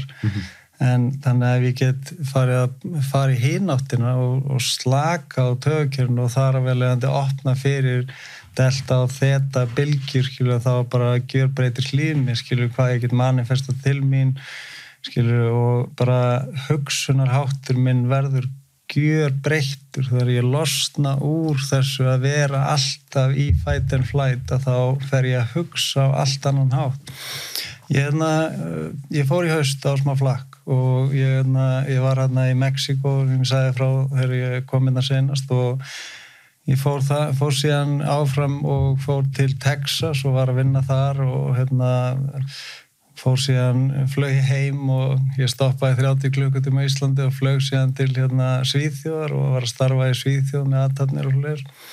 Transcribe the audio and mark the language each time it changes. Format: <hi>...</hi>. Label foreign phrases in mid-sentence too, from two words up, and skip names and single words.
<is>En þannig að við get farið í hináttina og slaka á taugakerfinu og þar að velegandi opna fyrir delta og þeta bylgjur, skilur, þá bara gjörbreytir lífni, skilur, hvað ég get manifestað til mín, skilur, og bara hugsunarháttur minn verður gjörbreyttur þegar ég losna úr þessu að vera alltaf í</is> <en>fight and flight</en> <is>að þá fer ég að hugsa á allt annan hátt. Ég fór í haust á smá flakk og ég var í Mexíkó sem ég sagði frá þegar ég kom senast og ég fór síðan áfram og fór til Texas og var að vinna þar og fór síðan flög heim og ég stoppaði 30 klukkutíma í Íslandi og flög síðan til Svíþjóðar og var að starfa í Svíþjóð með athafnir og fleiri</is>